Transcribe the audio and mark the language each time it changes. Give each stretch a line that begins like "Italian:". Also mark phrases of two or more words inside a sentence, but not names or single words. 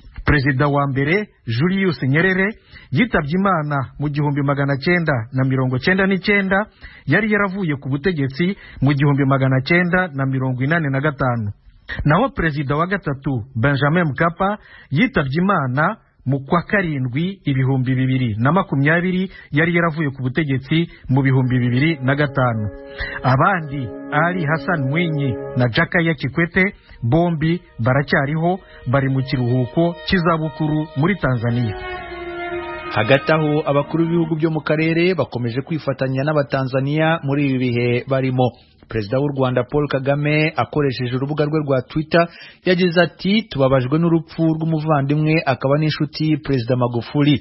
Kinyarwanda: Perezida wa mbere Julius Nyerere yitabye Imana mu 1999 yari yaravuye ku butegetsi mu 1985. Naho perezida wa gatatu Benjamin Mkapa yitabye Imana mu kwa 7 2020 yari yaravuye ku butegetsi mu 2005. Abandi Ali Hassan Mwinyi na Jakaya Kikwete bombi baracyariho, bari mu kiruhuko cy'izabukuru muri Tanzania. Hagati aho abakuru b'ibihugu byo mu karere bakomeje kwifatanya n'abatanzania muri ibi bihe barimo. Perezida w'u Rwanda Paul Kagame akoresheje urubuga rwe rwa Twitter yagize ati tubabajwe n'urupfu rw'umuvandimwe akaba n'inshuti Perezida Magufuli.